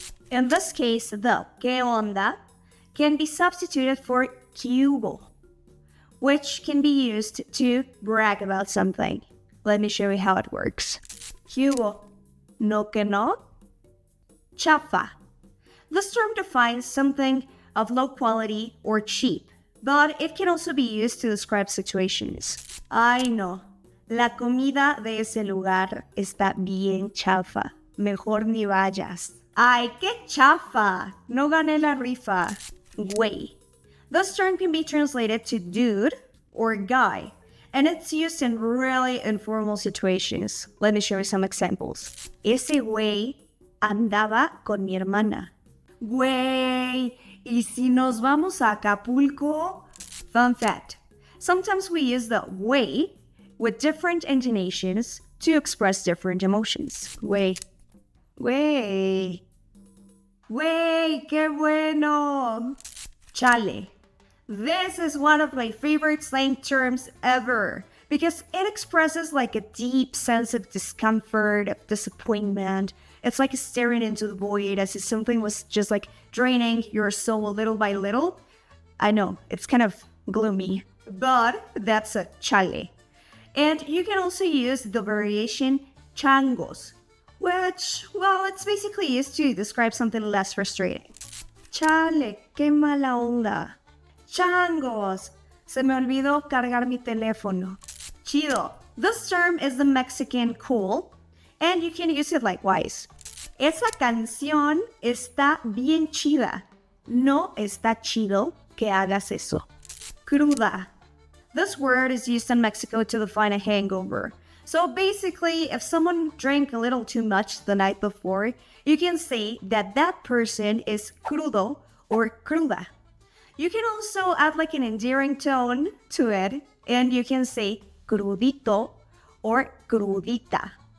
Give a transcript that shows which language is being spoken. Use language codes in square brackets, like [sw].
[en] In this case, the [es] ¿qué onda? [en] Can be substituted for [es] ¿qué hubo?, [en] which can be used to brag about something. Let me show you how it works. [es] ¿Qué hubo? ¿No que no? Chafa. [en] This term defines something of low quality or cheap, but it can also be used to describe situations. [es] Ay no, la comida de ese lugar está bien chafa. Mejor ni vayas. Ay, qué chafa. No gané la rifa. Güey. [en] This term can be translated to dude or guy, and it's used in really informal situations. Let me show you some examples. [es] Ese güey andaba con mi hermana. Güey, ¿y si nos vamos a Acapulco? [en] Fun fact. Sometimes we use the güey with different intonations to express different emotions. Güey. [es] Güey. Güey, qué bueno. Chale. [en] This is one of my favorite slang terms ever because it expresses like a deep sense of discomfort, of disappointment. It's like staring into the void as if something was just like draining your soul little by little. I know, it's kind of gloomy, but that's a chale. And you can also use the variation changos, which, well, it's basically used to describe something less frustrating. [es] Chale, qué mala onda. Changos, se me olvidó cargar mi teléfono. Chido. [en] This term is the Mexican cool, and you can use it likewise. [es] Esa canción está bien chida. No está chido que hagas eso. Cruda. [en] This word is used in Mexico to define a hangover. So basically, if someone drank a little too much the night before, you can say that that person is crudo or cruda. You can also add like an endearing tone to it, and you can say crudito or crudita.